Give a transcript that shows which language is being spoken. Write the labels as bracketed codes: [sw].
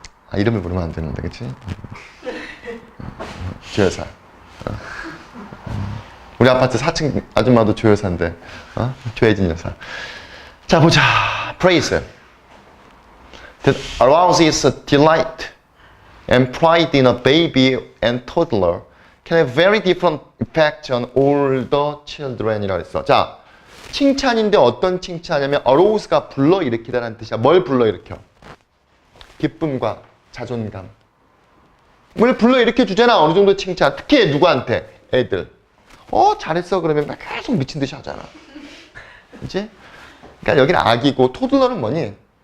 [ko] 아, 이름을 부르면 안 되는데, 그치? 조여사. 우리 아파트 4층 아줌마도 조여사인데, 조혜진 여사. 자, 보자. Praise. [en] That arouses delight and pride in a baby and toddler can have very different effects on older children [ko] 이라고 했어. 자, 칭찬인데 어떤 칭찬이냐면 arouse가 불러일으키다라는 뜻이야. 뭘 불러일으켜? 기쁨과 자존감. 뭘 불러일으켜 주잖아. 어느 정도 칭찬. 특히 누구한테? 애들. 잘했어. 그러면 막 계속 미친 듯이 하잖아. 그치? 그러니까 여기는 아기고 토들러는 뭐니?